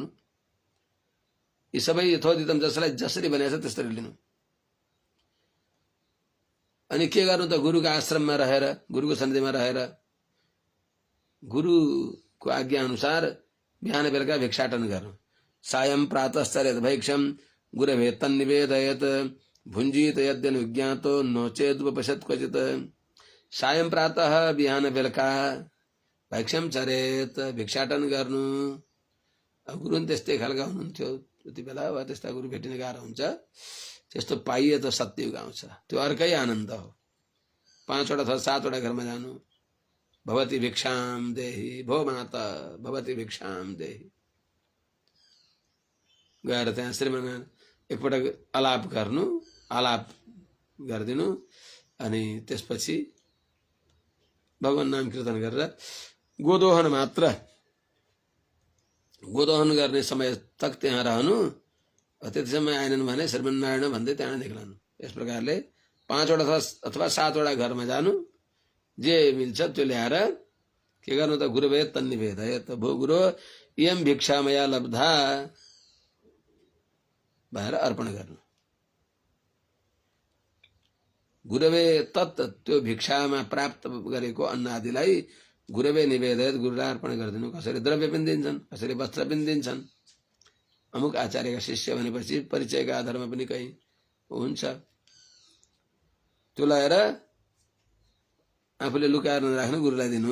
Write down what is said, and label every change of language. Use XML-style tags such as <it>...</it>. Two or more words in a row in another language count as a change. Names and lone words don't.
<ne>यी सबै यथोदितम जसलाई जसरी भनेको छ त्यसरी लिनु। अनि के गर्नु त? गुरुको आश्रममा रहेर, गुरुको सन्निधिमा रहेर गुरुको आज्ञा अनुसार बिहान बेलुका भिक्षाटन गर्नु।</ne> <sa>सायं प्रातश्चर्यत भैक्षम गुरवे तन्निवेदयत भुञ्जीत यद्यनुज्ञातो नोचेदुपपश्यत् क्वचित् सायं प्रातः</sa> <ne>बिहान बेलुका</ne> <sa>भैक्षम चरेत</sa> <ne>भिक्षाटन गर्नु। अब गुरु त्यस्तै खालका हुनुहुन्थ्यो त्यति बेला। वा त्यस्ता गुरु भेटिने गाह्रो हुन्छ। त्यस्तो पाइए त सत्ययुग आउँछ, त्यो अर्कै आनन्द हो। 5 वटा अथवा 7 वटा घरमा जानु,</ne> <sa>भवती भिक्षाम देहि, भो माता भवती भिक्षाम देहि,</sa> <ne>गएर त्यहाँ श्रीमान एकपटक आलाप गर्नु, आलाप गरिदिनु, अनि त्यसपछि भगवान नाम कीर्तन गरेर गोदोहन मात्र, गोदोहन गर्ने समय तक त्यहाँ रहनु। त्यति समय आएनन् भने श्रीमन्नारायण भन्दै त्यहाँ निक्लनु। यस प्रकारले 5 वटा अथवा 7 वटा घरमा जानु, जे मिल्छ त्यो ल्याएर के गर्नु त</ne> <sa>गुरुवे तन्निवेदयत, भो गुरु इयं भिक्षा मया लब्धा</sa> <ne>भनेर अर्पण गर्नु।</ne> <sa>गुरुवे तत्,</sa> <ne>त्यो भिक्षामा प्राप्त गरेको अन्न आदिलाई</ne> <sa>गुरुवे निवेदयत,</sa> <ne>गुरुलाई अर्पण गरिदिनु। कसैले द्रव्य पनि दिन्छन्, कसैले वस्त्र पनि दिन्छन्। अमुक आचार्यका शिष्य भनेपछि परिचयका आधारमा पनि कहीँ हुन्छ। त्यो लगाएर आफूले लुकाएर नराख्नु, गुरुलाई दिनु।</ne>